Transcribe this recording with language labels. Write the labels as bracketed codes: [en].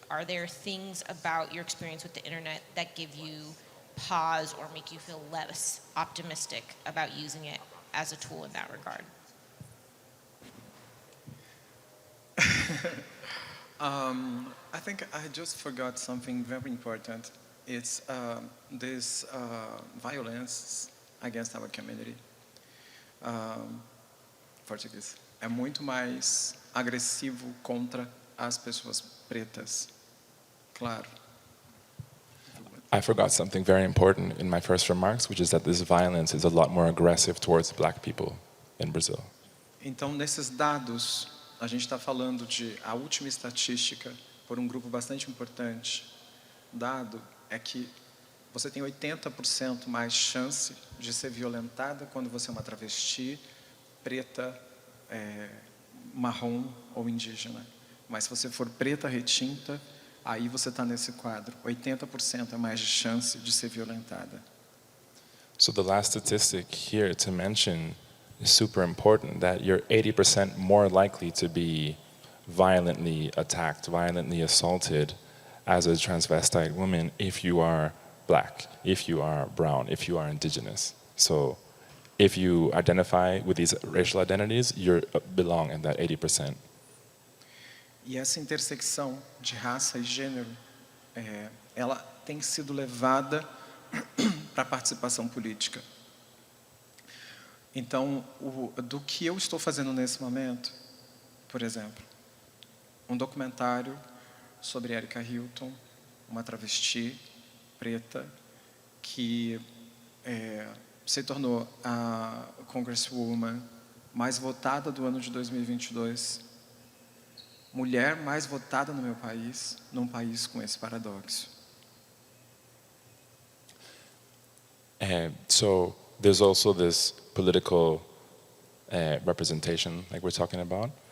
[en] Are there things about your experience with the internet that give you pause or make you feel less optimistic about using it as a tool in that regard? I think I just forgot something very important. It's this violence against our community. [pt] Português. É muito mais agressivo contra as pessoas pretas. Claro. [en] I forgot something very important in my first remarks, which is that this violence is a lot more aggressive towards black people in Brazil. [pt] Então, nesses dados, a gente está falando de a última estatística por um grupo bastante importante. Dado é que você tem 80% mais chance de ser violentada quando você é uma travesti, preta, marrom ou indígena. Mas se você for preta retinta, aí você está nesse quadro. 80% é mais de chance de ser violentada. [en] So the last statistic here to mention is super important, that you're 80% more likely to be violently attacked, violently assaulted as a transvestite woman if you are black, if you are brown, if you are indigenous. So if you identify with these racial identities, you belong in that 80%. [pt] E essa intersecção de raça e gênero, ela tem sido levada para a participação política. Então, do que eu estou fazendo nesse momento, por exemplo, um documentário sobre Erika Hilton, uma travesti preta que se tornou a Congresswoman mais votada do ano de 2022, mulher mais votada no meu país, num país com esse paradoxo. [en] So there's also this political representation, like we're talking about.